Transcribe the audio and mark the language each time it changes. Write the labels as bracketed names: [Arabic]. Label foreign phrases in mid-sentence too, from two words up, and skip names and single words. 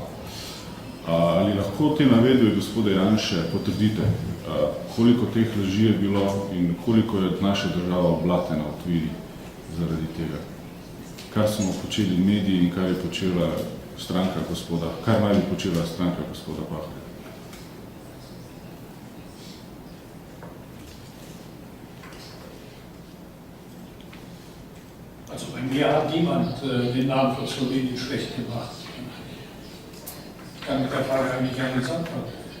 [Slovenian] Ali lahko te navedbe gospoda Janše potrdite, koliko teh laži je bilo in koliko je naša država oblatena v tujini zaradi tega? Kar smo počeli mediji in kar je počela stranka gospoda, kar naj bi počela stranka gospoda Pahorja? [German] Also bei mir hat niemand den Namen von Slowenien schlecht gemacht. Ich kann mit der Frage eigentlich gar nichts anfangen.